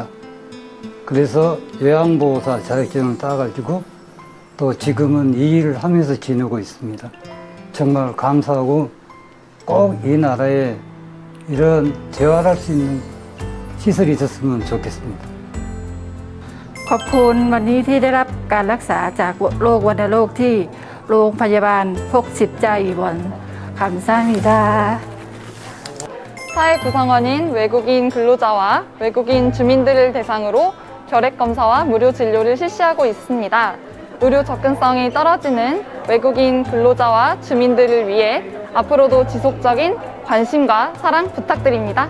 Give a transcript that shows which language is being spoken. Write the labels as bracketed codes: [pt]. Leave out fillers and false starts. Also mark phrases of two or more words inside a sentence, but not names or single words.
[ko] 그래서 요양보호사 자격증을 따가지고 또 지금은 이 일을 하면서 지내고 있습니다. 정말 감사하고 꼭 이 나라에 이런 재활할 수 있는 시설이 있었으면 좋겠습니다. [th] ขอบคุณวันนี้ที่ได้รับการรักษาจากโรควัณโรคที่โรงพยาบาล [ko] 폭십자 입원 감사합니다. 사회구성원인 외국인 근로자와 외국인 주민들을 대상으로 결핵검사와 무료 진료를 실시하고 있습니다. 의료 접근성이 떨어지는 외국인 근로자와 주민들을 위해 앞으로도 지속적인 관심과 사랑 부탁드립니다.